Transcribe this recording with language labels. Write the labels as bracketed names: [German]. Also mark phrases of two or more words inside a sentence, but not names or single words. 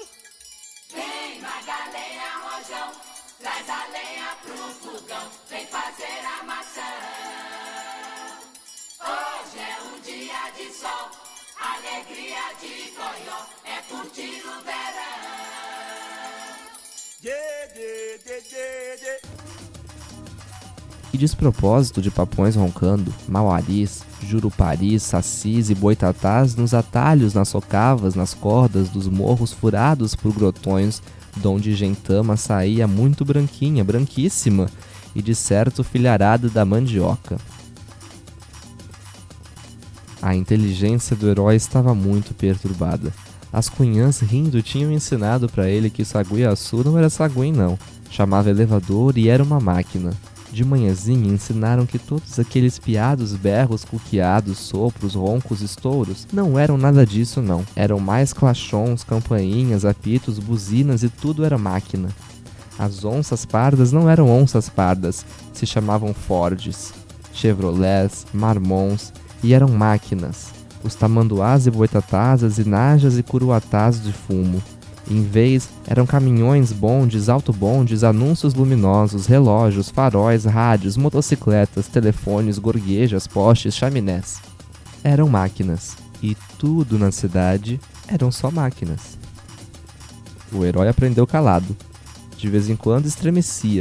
[Portuguese] Vem Magalenha Rojão, traz a lenha pro fogão, vem fazer armação. Hoje é um dia de sol, alegria de coió, é curtir o verão. Yeah, yeah, yeah, yeah, yeah. Que despropósito de papões roncando, mauaris, juruparis, sacis e boitatás nos atalhos, nas socavas, nas cordas dos morros furados por grotões, donde Gentama saía muito branquinha, branquíssima, e de certo filharada da mandioca. A inteligência do herói estava muito perturbada. As cunhãs rindo tinham ensinado para ele que Saguiaçu não era saguim não, chamava elevador e era uma máquina. De manhãzinha ensinaram que todos aqueles piados berros, cuqueados, sopros, roncos, estouros não eram nada disso não. Eram mais clachons, campainhas, apitos, buzinas e tudo era máquina. As onças pardas não eram onças pardas, se chamavam Fords, Chevrolets, Marmons e eram máquinas. Os tamanduás e boitatás, as inajas e curuatás de fumo. Em vez, eram caminhões, bondes, autobondes, anúncios luminosos, relógios, faróis, rádios, motocicletas, telefones, gorguejas, postes, chaminés. Eram máquinas. E tudo na cidade eram só máquinas. O herói aprendeu calado. De vez em quando estremecia.